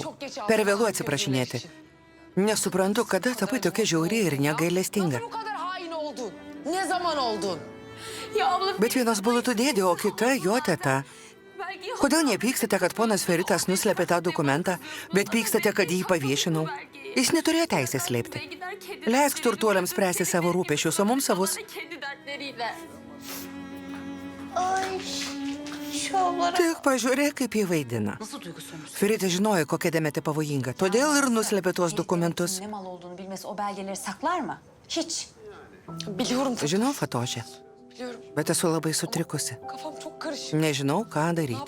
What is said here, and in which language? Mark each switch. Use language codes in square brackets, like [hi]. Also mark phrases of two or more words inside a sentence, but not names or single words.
[lt] Per vėlu atsiprašinėti. Nesuprantu, kada tapai tokia žiauri ir negailestinga. [tr] Nasıl bu kadar hain oldun? Ne zaman oldun? [lt] Bet vienas bulutų dėdė, o kita jo teta. Kodėl nepykstate, kad ponas Feritas nuslėpė tą dokumentą, bet pykstate, kad jį paviešinau? Jis neturėjo teisės slėpti. Leisk turtuoliams spręsti savo rūpešius, o mums savus. Tik pažiūrėk, kaip jį vaidina. [tr] Nasıl duygu sömürüsü? [lt] Feritas žinojo, kokia Demetė pavojinga, todėl ir nuslėpė tuos dokumentus. [tr] Ne mal olduğunu bilmesi o belgeleri saklar mı? Hiç. Biliyorum, [lt] Žinau, Fatošė, [tr] biliyorum. [lt] bet esu labai sutrikusi. [tr] Kafam çok karışık. [lt] Nežinau, ką [tr] Ne [lt] daryti.